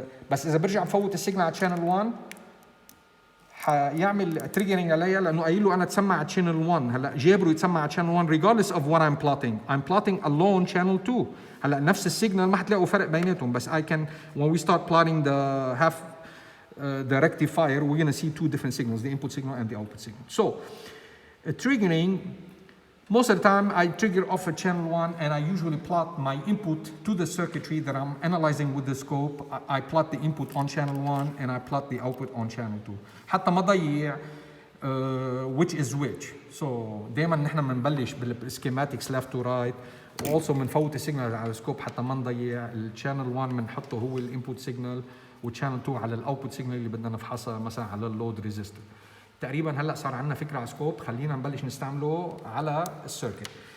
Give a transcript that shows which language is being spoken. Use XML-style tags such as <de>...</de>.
<ar>بس اذا برجع بفوت السيجنال على channel 1 حيعمل triggering عليها، لانه قايل له انا تسمع على channel 1. هلا جابره يتسمع على</ar> <en>channel 1 regardless of what I'm plotting. I'm plotting alone channel 2.</en> <ar>هلا نفس السيجنال ما حتلاقوا فرق بيناتهم، بس</ar> <en>I can when we start plotting the half the rectifier we're going to see 2 different signals, the input signal and the output signal. So triggering, most of the time I trigger off a channel 1 and I usually plot my input to the circuitry that I'm analyzing with the scope. I plot the input on channel 1 and I plot the output on channel 2</en> <ar>حتى ما ضيع</ar> <en>which is which.</en> <ar>So دائما نحن بنبلش بالسكيماتكس</ar> <en>left to right،</en> <ar>also بنفوت السيجنال على السكوب حتى ما نضيع. الشانل 1 بنحطه هو الانبوت سيجنال، والشانل 2 على الاوتبوت سيجنال اللي بدنا نفحصها مثلا على اللود ريزيستور. تقريبا هلا صار عندنا فكره على سكوب، خلينا نبلش نستعمله على السيركت.</ar>